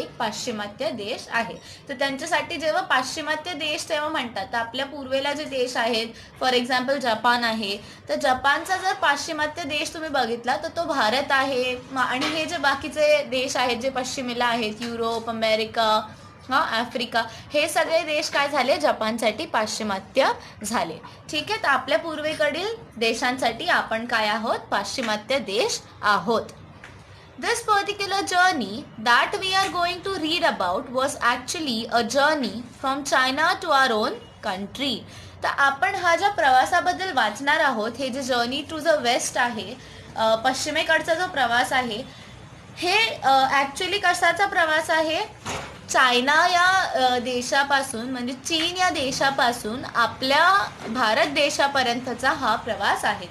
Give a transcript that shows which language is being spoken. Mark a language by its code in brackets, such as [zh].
[mr] एक पाश्चिमात्य देश आहे. तर त्यांच्यासाठी जेव्हा पाश्चिमात्य देश तेव्हा म्हणतात, तर आपल्या पूर्वेला जे देश आहेत, [en] for example [mr] जपान आहे, तर जपानचा जर पाश्चिमात्य देश तुम्ही बघितला तर तो भारत आहे. आणि हे जे बाकीचे देश आहेत जे पश्चिमेला आहेत, युरोप, अमेरिका, आफ्रिका, हे सगळे देश काय झाले? जपानसाठी पाश्चिमात्य झाले. ठीक आहे, तर आपल्या पूर्वेकडील देशांसाठी आपण काय आहोत? पाश्चिमात्य देश आहोत. [en] This particular journey that we are going to read about was actually a journey from China to our own country. [mr] तर आपण हा ज्या प्रवासाबद्दल वाचणार आहोत, हे जे जर्नी टू द वेस्ट आहे, पश्चिमेकडचा जो प्रवास आहे, हे ॲक्च्युली कशाचा प्रवास आहे? चायना या देशापासून, म्हणजे चीन या देशापासून आपल्या भारत देशापर्यंतचा हा प्रवास आहे.